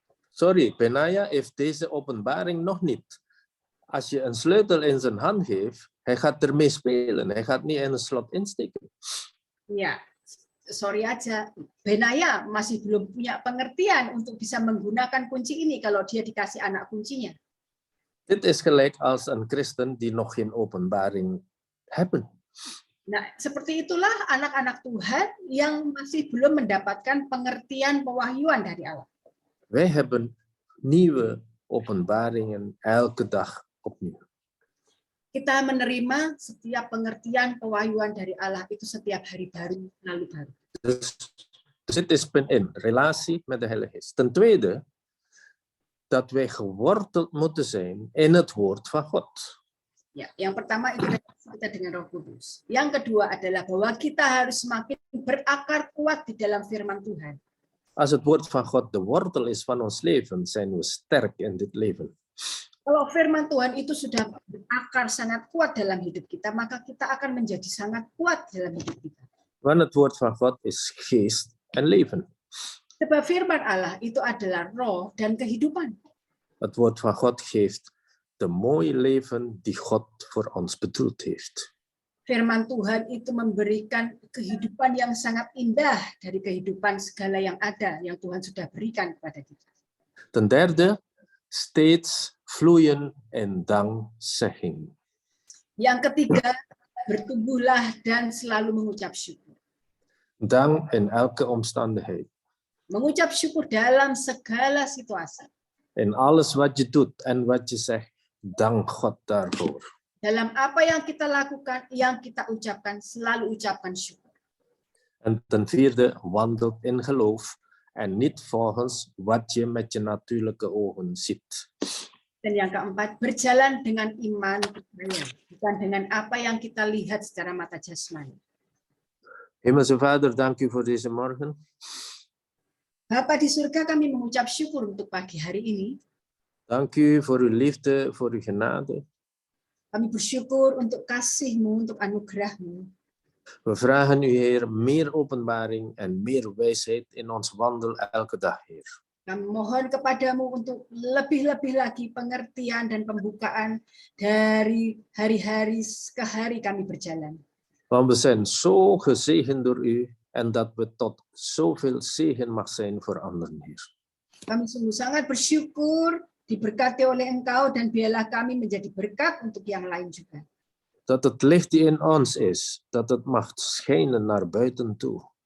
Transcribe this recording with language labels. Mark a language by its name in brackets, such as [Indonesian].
[Dutch] Sorry, Benaya heeft deze openbaring nog niet. Als je een sleutel in zijn hand geeft, hij gaat ermee spelen. Hij gaat niet in een slot insteken. [Indonesian] Ya, sorry aja. Benaya masih belum punya pengertian untuk bisa menggunakan kunci ini kalau dia dikasih anak kuncinya. [Dutch] Dit is gelijk als een christen die nog geen openbaring hebben. [Indonesian] Nah, seperti itulah anak-anak Tuhan yang masih belum mendapatkan pengertian pewahyuan dari Allah. [Dutch] Wij hebben nieuwe openbaringen elke dag opnieuw. [Indonesian] Kita menerima setiap pengertian pewahyuan dari Allah itu setiap hari baru, lalu baru. [Dutch] Dus dit is punt 1, relatie met de Heilige Geest. Ten tweede, dat wij geworteld moeten zijn in het woord van God. [Indonesian] Ya, yang pertama itu kita dengan Roh Kudus. Yang kedua adalah bahwa kita harus semakin berakar kuat di dalam firman Tuhan. [Dutch] Als het woord van God de wortel is van ons leven, zijn we sterk in dit leven. [Indonesian] Kalau firman Tuhan itu sudah berakar sangat kuat dalam hidup kita, maka kita akan menjadi sangat kuat dalam hidup kita. [Dutch] Want het woord van God is geest en leven. [Indonesian] Sebab firman Allah itu adalah roh dan kehidupan. [Dutch] Het woord van God geeft de mooie leven die God voor ons bedoeld heeft. [Indonesian] Firman Tuhan itu memberikan kehidupan yang sangat indah dari kehidupan segala yang ada yang Tuhan sudah berikan kepada kita. [Dutch] Ten derde, steeds vloeien in dankzegging. [Indonesian] Yang ketiga, bertumbuhlah dan selalu mengucap syukur. [Dutch] Dank in elke omstandigheid. [Indonesian] Mengucap syukur dalam segala situasi. [Dutch] In alles wat je doet en wat je zegt, dank God daarvoor. [Indonesian] Dalam apa yang kita lakukan, yang kita ucapkan, selalu ucapkan syukur. [Dutch] En ten vierde, wandelt in geloof en niet volgens wat je met je natuurlijke ogen ziet. [Indonesian] Dan yang keempat, berjalan dengan iman percaya, bukan dengan apa yang kita lihat secara mata jasmani. [Dutch] Hemelse Vader, dank u voor deze morgen. [Indonesian] Bapa di surga, kami mengucap syukur untuk pagi hari ini. [Dutch] Dank u voor uw liefde, voor uw genade. [Indonesian] Kami bersyukur untuk kasih-Mu, untuk anugerah-Mu. [Dutch] We vragen u, Heer, meer openbaring en meer wijsheid in ons wandel elke dag, Heer. [Indonesian] Kami mohon kepadamu untuk lebih-lebih lagi pengertian dan pembukaan dari hari-hari ke hari kami berjalan. [Dutch] Want we zijn zo gezegend door u en dat we tot zoveel zegen mag zijn voor anderen, Heer. [Indonesian] Kami sungguh sangat bersyukur diberkati oleh Engkau dan biarlah kami menjadi berkat untuk yang lain juga. [Dutch] Dat het licht die in ons is, dat het mag schijnen naar buiten toe.